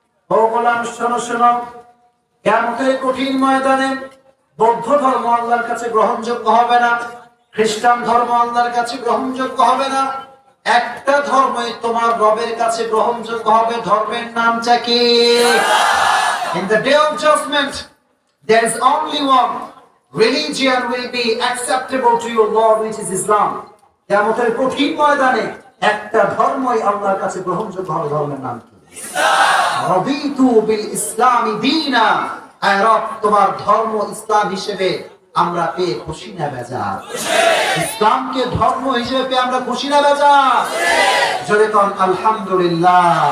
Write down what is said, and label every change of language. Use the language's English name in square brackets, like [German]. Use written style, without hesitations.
[Bangla] ও গোলাম শোনো শোনো, কিয়ামতের কঠিন ময়দানে বৌদ্ধ ধর্ম আল্লাহর কাছে গ্রহণযোগ্য হবে না, খ্রিস্টান ধর্ম আল্লাহর কাছে গ্রহণযোগ্য হবে না। একটা ধর্মই তোমার রবের কাছে গ্রহণযোগ্য হবে। ধর্মের নামটা কি? [English] In the day of judgment, there is only one religion will be acceptable to your Lord, which is Islam. [Bangla] কিয়ামতের কঠিন ময়দানে একটা ধর্মই আল্লাহর কাছে গ্রহণযোগ্য হবে। ধর্মের নাম কি? [Arabic] রাদিতু বিল ইসলামি দীনা। [Bangla] আয় রব, তোমার ধর্ম ইসলাম হিসেবে আমরা পেয়ে খুশি না বেজার? ইসলামকে ধর্ম হিসেবে পেয়ে আমরা খুশি না বেজার? জোরে কোন আলহামদুলিল্লাহ।